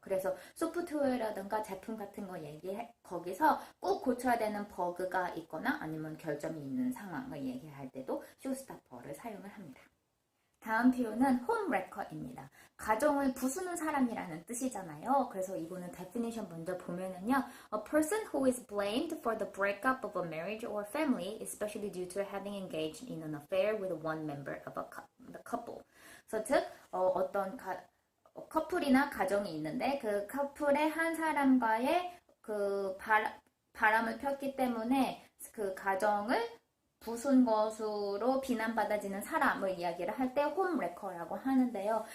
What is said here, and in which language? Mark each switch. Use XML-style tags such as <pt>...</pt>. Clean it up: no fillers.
<ko>그래서 소프트웨어라든가 제품 같은 거 거기서 꼭 고쳐야 되는 버그가 있거나 아니면 결점이 있는 상황을 얘기할 때도 쇼스타퍼를 사용을 합니다. 다음 표현은 홈레커입니다. 가정을 부수는 사람이라는 뜻이잖아요. 그래서 이거는 definition 먼저 보면은요.</ko> <en>A person who is blamed for the breakup of a marriage or family, especially due to having engaged in an affair with one member of the couple.</en> <ko>그래서 즉 어떤 커플이나 가정이 있는데 그 커플의 한 사람과의 그 바람을 폈기 때문에 그 가정을 부순 것으로 비난받아지는 사람을 이야기를 할 때 홈레커라고 하는데요.</ko>